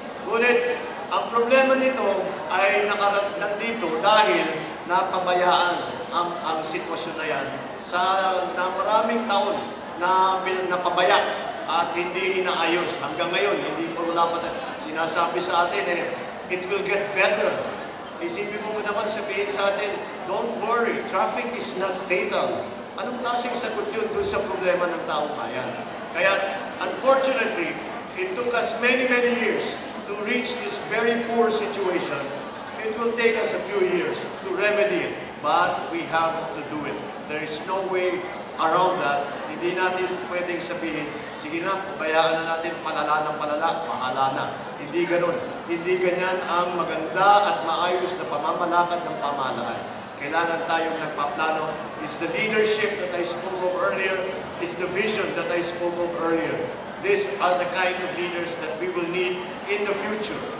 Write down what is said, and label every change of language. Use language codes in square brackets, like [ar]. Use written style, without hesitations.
[tl] Ngunit, ang problema nito ay nandito dahil napabayaan ang sitwasyon na yan na maraming taon na napabaya at hindi inaayos. Hanggang ngayon, hindi po wala pa sinasabi sa atin, [en] it will get better. [tl] Isipin mo naman sabihin sa atin, [en] don't worry, traffic is not fatal. [tl] Anong klaseng sagot yun dun sa problema ng taong bayan? [en] Kaya, unfortunately, it took us many years to reach this very poor situation. It will take us a few years to remedy it, but we have to do it. There is no way around that. [tl] Hindi natin pwedeng sabihin, sige na, pabayaan na natin, palala ng palala, mahala na. Hindi ganun. Hindi ganyan ang maganda at maayos na pamamalakad ng pamahalaan. Kailangan tayong nagpaplano. [en] It's the leadership that I spoke of earlier. It's the vision that I spoke of earlier. These are the kind of leaders that we will need in the future.